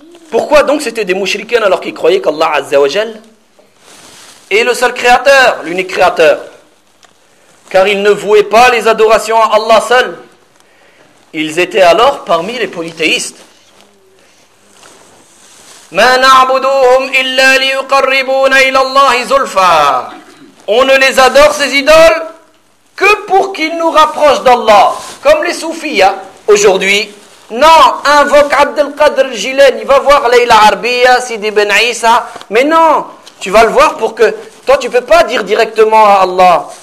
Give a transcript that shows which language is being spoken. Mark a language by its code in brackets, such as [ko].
[fr] Pourquoi donc c'était des mouchriquins alors qu'ils croyaient qu'Allah Azza wa Jal est le seul créateur, l'unique créateur? Car ils ne vouaient pas les adorations à Allah seul. Ils étaient alors parmi les polythéistes. [ar] ما نعبدوهم إلا ليقربونا إلى الله زلفى. [fr] On ne les adore, ces idoles, que pour qu'ils nous rapprochent d'Allah, comme les soufis aujourd'hui. Non, invoque Abdel Qadr Jilani, il va voir Leila Arbiya, Sidi Ben Issa. Mais non, tu vas le voir pour que... Toi, tu ne peux pas dire directement à Allah.